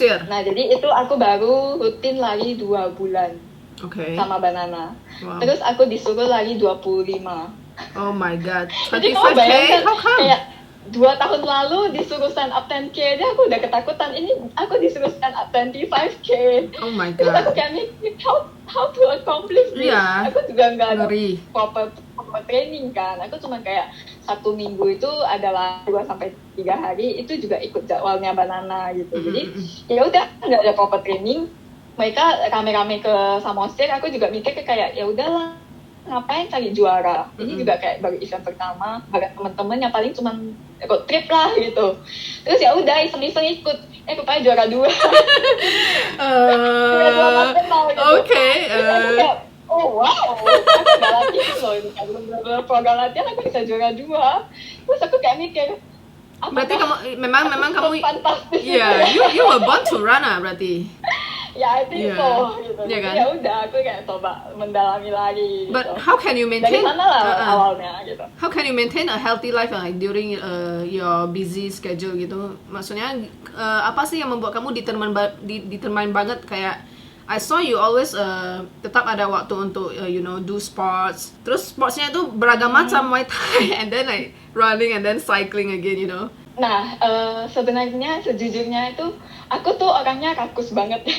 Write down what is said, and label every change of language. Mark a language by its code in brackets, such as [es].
[id] Nah, jadi itu aku baru rutin lari 2 bulan sama Banana. Terus aku disuruh lari 25. [en] Oh my god. [id] Jadi kamu bayangkan, kayak 2 tahun lalu disuruh stand up 10K aja aku udah ketakutan, ini aku disuruh stand up 25K. [en] Oh my god. [id] Terus aku kayak mikir [en] how to accomplish this. [id] Aku juga nggak ada proper training kan. Aku cuma kayak 1 minggu itu adalah 2-3 hari itu juga ikut jadwalnya Banana gitu. Jadi ya udah nggak ada proper training. Mereka rame-rame ke Samosir, aku juga mikir kayak ya udahlah, ngapain cari juara. Ini juga kayak baru event pertama, bareng teman-teman yang paling cuma road trip lah gitu. Terus ya udah iseng-iseng ikut, rupanya juara 2. Juara 2 nasional gitu. Terus aku kayak, oh wow, aku gak latihan loh, belum program latihan aku bisa juara 2. Terus aku kayak mikir, berarti kamu memang kamu fantastis. [en] You were born to run berarti. I think so gitu. [id] Kan? Ya udah aku kayak coba mendalami lagi gitu. [en] But how can you maintain? [id] Dari sana lah awalnya gitu. [en] How can you maintain a healthy life like during your busy schedule gitu? [id] Maksudnya apa sih yang membuat kamu determine banget kayak [en] I saw you always [id] tetap ada waktu untuk [en] do sports. [id] Terus sportsnya itu beragam macam, [en] Muay Thai and then like running and then cycling again, [id] Nah, sebenarnya sejujurnya itu aku tuh orangnya rakus banget.